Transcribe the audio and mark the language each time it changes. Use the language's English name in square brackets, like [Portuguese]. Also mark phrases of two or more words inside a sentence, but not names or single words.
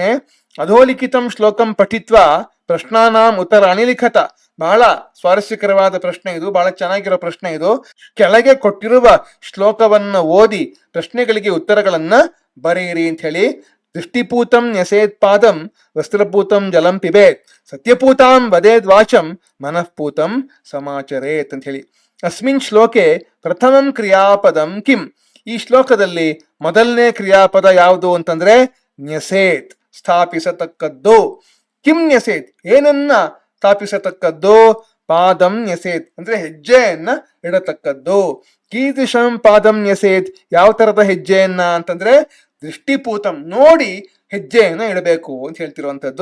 [Sanskrit] ಅಧೋಲಿಖಿತಂ ಶ್ಲೋಕಂ ಪಠಿತ್ವಾ ಪ್ರಶ್ನಾನಾಂ ಉತ್ತರಾಣಿ ಲಿಖತ. [Kannada] ಬಹಳ ಸ್ವಾರಸ್ಯಕರವಾದ ಪ್ರಶ್ನೆ ಇದು. ಬಹಳ ಚೆನ್ನಾಗಿರೋ ಪ್ರಶ್ನೆ ಇದು. ಕೆಳಗೆ ಕೊಟ್ಟಿರುವ ಶ್ಲೋಕವನ್ನ ಓದಿ ಪ್ರಶ್ನೆಗಳಿಗೆ ಉತ್ತರಗಳನ್ನ ಬರೆಯಿರಿ ಅಂತ ಹೇಳಿ. [Sanskrit] ದೃಷ್ಟಿಪೂತಂ ನ್ಯಸೇತ್ ಪಾದಂ, ವಸ್ತ್ರಪೂತಂ ಜಲಂ ಪಿಬೇತ್, ಸತ್ಯಪೂತಾಂ ವದೇದ್ ವಾಚಂ, ಮನಃಪೂತಂ ಸಮಾಚರೇತ್ [Kannada] ಅಂತ ಹೇಳಿ. [Sanskrit] ಅಸ್ಮಿನ್ ಶ್ಲೋಕೆ ಪ್ರಥಮಂ ಕ್ರಿಯಾಪದಂ ಕಿಂ. [Kannada] ಈ ಶ್ಲೋಕದಲ್ಲಿ ಮೊದಲನೇ ಕ್ರಿಯಾಪದ ಯಾವುದು ಅಂತಂದ್ರೆ ನ್ಯಸೇತ್, ಸ್ಥಾಪಿಸತಕ್ಕದ್ದು. [Sanskrit] ಕಿಂ ನ್ಯಸೇತ್, [Kannada] ಏನನ್ನ ಸ್ಥಾಪಿಸತಕ್ಕದ್ದು. [Sanskrit] ಪಾದಂ ನ್ಯಸೇತ್ [Kannada] ಅಂದ್ರೆ ಹೆಜ್ಜೆಯನ್ನ ಇಡತಕ್ಕದ್ದು. [Sanskrit] ಕೀದೃಶಂ ಪಾದಂ ನ್ಯಸೇತ್, [Kannada] ಯಾವ ತರದ ಹೆಜ್ಜೆಯನ್ನ ಅಂತಂದ್ರೆ ದೃಷ್ಟಿಪೂತಂ, ನೋಡಿ ಹೆಜ್ಜೆಯನ್ನ ಇಡಬೇಕು ಅಂತ ಹೇಳ್ತಿರುವಂತದ್ದು.